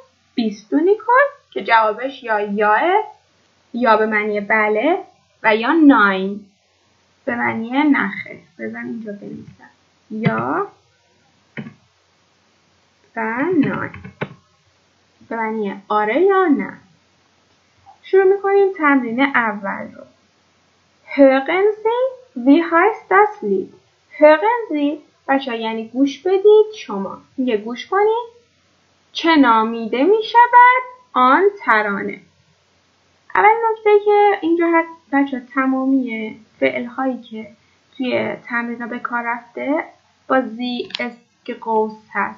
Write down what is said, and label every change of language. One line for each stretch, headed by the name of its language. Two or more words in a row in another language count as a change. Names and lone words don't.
Persian: بیستو نیکل، که جوابش یا به معنی بله و یا ناین به معنی نخه. بزن اینجا بنویسم یا و ناین به معنی آره یا نه. شروع میکنیم تمرین اول رو.
German: Hören Sie, wie heißt das Lied? Hören Sie
Persian: بچه یعنی گوش بدید. شما میگه گوش کنید. چه نامیده میشود آن ترانه. اول نکته که اینجا هست بچه تمامی فعل هایی که توی تمرین به کار رفته با زی اسکقوس هست.